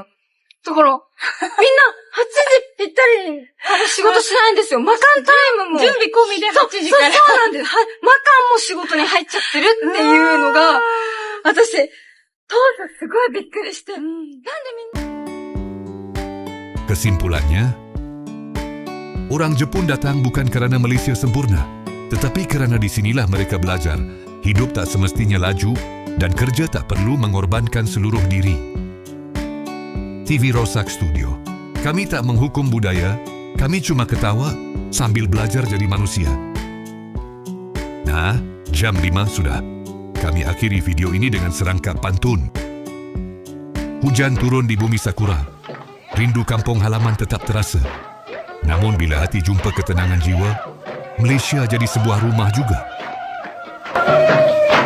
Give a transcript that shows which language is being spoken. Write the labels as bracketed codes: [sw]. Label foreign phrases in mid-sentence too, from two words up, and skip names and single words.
[ja] だから、みんな8時ぴったりに仕事しないんですよ。マカンタイムも。準備込みで8時から。そうなんです。マカンも仕事に入っちゃってるっていうのが、私、当時すごいびっくりして。なんでみんな [ms] Kesimpulannya, orang Jepun datang bukan kerana Malaysia sempurna, tetapi kerana disinilah mereka belajar, hidup tak semestinya laju dan kerja tak perlu mengorbankan seluruh diri. TV Rosak Studio. Kami tak menghukum budaya, kami cuma ketawa sambil belajar jadi manusia. Nah, jam 5 sudah. Kami akhiri video ini dengan serangkap pantun. Hujan turun di bumi Sakura. Rindu kampung halaman tetap terasa. Namun bila hati jumpa ketenangan jiwa, Malaysia jadi sebuah rumah juga.